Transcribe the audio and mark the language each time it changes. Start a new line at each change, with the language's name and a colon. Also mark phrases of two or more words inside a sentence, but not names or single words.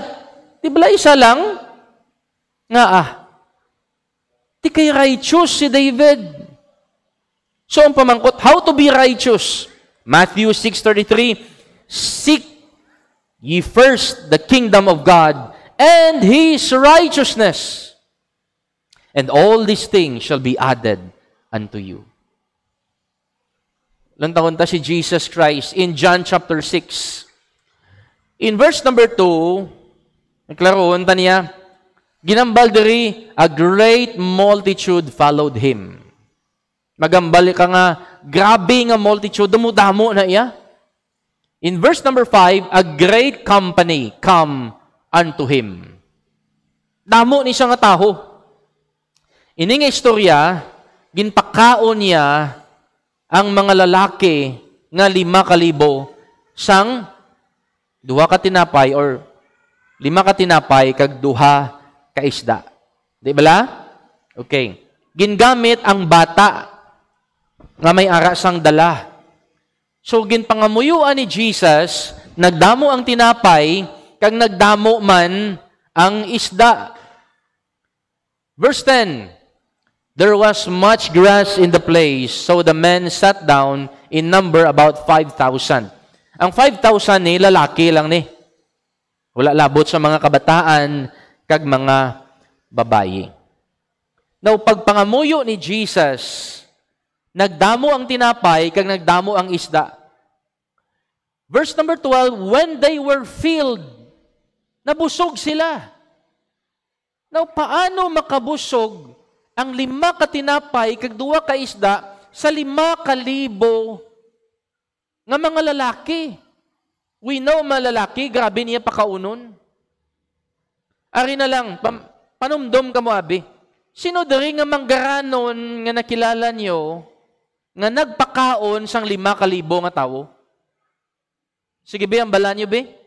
Hiligaynon: Di bala isa lang? Di kay righteous si David. So ang pamangkot,
English: how to be righteous? Matthew 6:33, seek ye first the kingdom of God and His righteousness, and all these things shall be added unto you.
Hiligaynon: Lantaon ta si Jesus Christ
English: in John chapter 6. In verse number 2,
Hiligaynon: naklaroon ta niya, ginambal diri,
English: a great multitude followed Him.
Hiligaynon: Magambal ka nga, grabe nga multitude, damo-damo na iya.
English: In verse number 5, a great company come unto Him.
Hiligaynon: Damo ni siya nga taho. Ini nga istorya, ginpakaon niya ang mga lalaki nga 5,000 sang 2 ka tinapay or 5 ka tinapay kag 2 ka isda. Di bala? Okay. Gingamit ang bata nga may ara sang dala. So ginpangamuyuan ni Jesus, nagdamo ang tinapay kag nagdamo man ang isda.
English: Verse 10. There was much grass in the place, so the men sat down in number about 5,000.
Hiligaynon: Ang 5,000 ni lalaki lang ni. Wala labot sa mga kabataan kag mga babayi. Now, pagpangamuyo ni Jesus, nagdamo ang tinapay kag nagdamo ang isda.
English: Verse number 12, when they were filled,
Hiligaynon: nabusog sila. Now, paano makabusog ang 5 ka tinapay kag 2 ka isda sa 5,000 nga mga lalaki?
English: We know
Hiligaynon: mga lalaki, grabe niya pakaunon. Ari na lang, panumdom ka mo, abi. Sino dari nga manggaranon nga nakilala nyo nga nagpakaon sang 5,000 nga tao? Sige, be, ang bala nyo, be?